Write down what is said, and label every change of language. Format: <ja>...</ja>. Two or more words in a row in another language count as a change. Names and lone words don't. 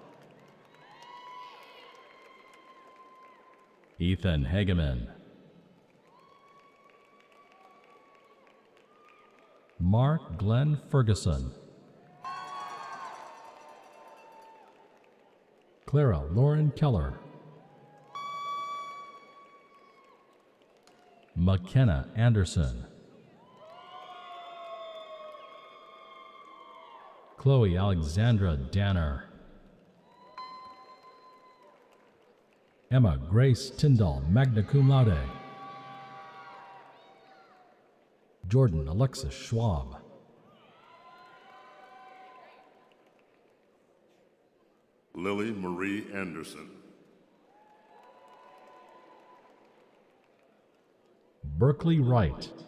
<en>Ethan Hageman, Mark Glenn Ferguson, Clara Lauren Keller, McKenna Anderson, Chloe Alexandra Danner, Emma Grace Tyndall,</en> <la>magna cum laude,</la> <en>Jordan Alexis Schwab, Lily Marie Anderson. Berkeley Wright.</en>